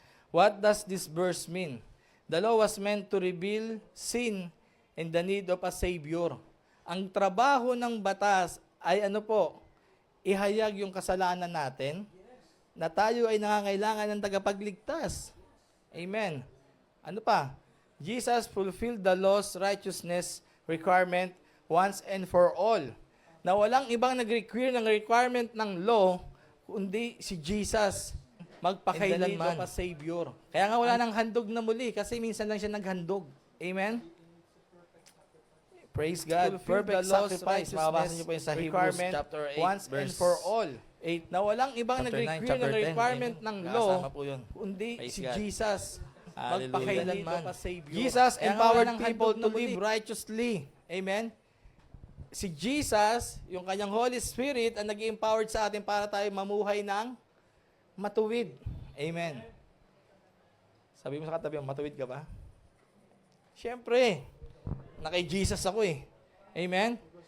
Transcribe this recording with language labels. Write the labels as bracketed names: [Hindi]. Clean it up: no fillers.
[English] What does this verse mean? The law was meant to reveal sin and the need of a Savior. [Filipino] Ang trabaho ng batas ay ihayag yung kasalanan natin, na tayo ay nangangailangan ng tagapagligtas. Amen. Ano pa? [English] Jesus fulfilled the law's righteousness requirement once and for all. [Filipino] Na walang ibang nag-require ng requirement ng law, kundi si Jesus. Magpakailanman. Pa Savior. Kaya nga wala nang handog na muli kasi minsan lang siya naghandog. Amen? Praise God. [English] Perfect sacrifice. [Filipino] Mababasa niyo po yung sa Hebrews chapter 8, [English] once and for all. [Filipino] 8. Na walang ibang nag-require ng requirement ng law, kundi si Jesus. Magpakailanman. [English] Jesus empowered people to live righteously. Amen? [Filipino] Si Jesus, yung kanyang Holy Spirit, ang nag-empowered sa atin para tayo mamuhay ng matuwid. Amen. Sabi mo sa katabi mo, matuwid ka ba? Siyempre, na kay Jesus ako eh. Amen?